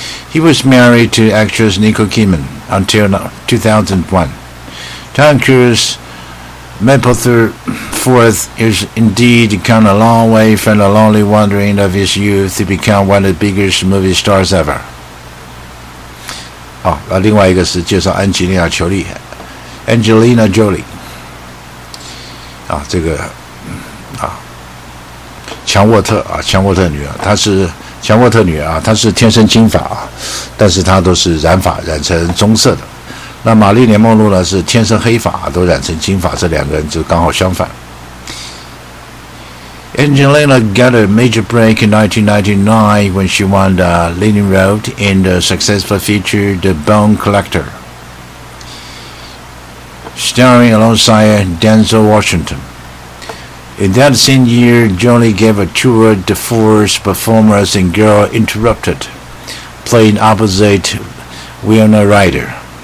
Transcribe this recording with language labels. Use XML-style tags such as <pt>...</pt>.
<en>He was married to actress Nicole Kidman until 2001. Tom Cruise Mapother IV is indeed come a long way from the lonely wandering of his youth to become one of the biggest movie stars ever.</en> <zh>好，另外一个是介绍安吉莉娜裘莉 ，Angelina Jolie。这个强沃特女儿，她是强沃特女儿她是天生金发但是她都是染发染成棕色的。那玛丽莲梦露呢是天生黑发都染成金发，这两个人就刚好相反。</zh> <en>Angelina got a major break in 1999 when she won the leading role in the successful feature The Bone Collector, starring alongside Denzel Washington. In that same year, Jolie gave a tour de force performance in Girl Interrupted, playing opposite Winona Ryder.</en>